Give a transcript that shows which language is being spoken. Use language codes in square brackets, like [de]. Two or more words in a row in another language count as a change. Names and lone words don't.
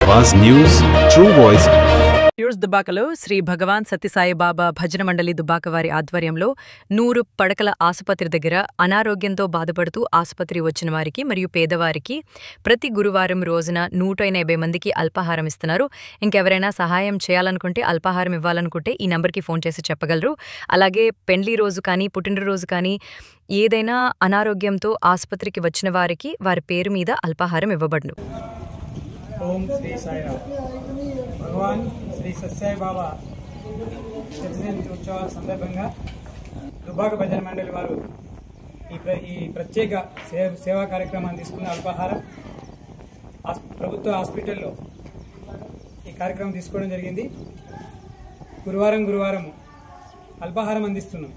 [te] आवाज न्यूज ट्रू वॉइस దుబ్బాకలో శ్రీ భగవాన్ సత్యసాయి బాబా భజన మండలి దుబ్బాక వారి ఆధ్వర్యంలో 100 పడకల ఆసుపత్రి దగ్గర అనారోగ్యంతో బాధపడుతూ ఆసుపత్రి వచ్చిన వారికి మరియు పేదవారికి ప్రతి గురువారం రోజున 180 మందికి అల్పాహారం ఇస్తున్నారు. ఇంకెవరైనా సహాయం చేయాలనుకుంటే, అల్పాహారం ఇవ్వాలనుకుంటే ఈ నంబర్కి ఫోన్ చేసి చెప్పగలరు. అలాగే పెండ్లి రోజు కానీ, పుట్టినరోజు కానీ ఏదైనా అనారోగ్యంతో ఆసుపత్రికి వచ్చిన వారికి వారి పేరు మీద అల్పాహారం ఇవ్వబడును. ओम श्री साईराम भगवान श्री सत्साई बाबा శతజయంతి ఉత్సవ సందర్భంగా దుబ్బాక భజన మండలి వారు ఈ ప్రత్యేక సేవా కార్యక్రమాన్ని తీసుకున్న అల్పాహారం ప్రభుత్వ హాస్పిటల్లో ఈ కార్యక్రమం తీసుకోవడం జరిగింది. గురువారం అల్పాహారం అందిస్తున్నాం.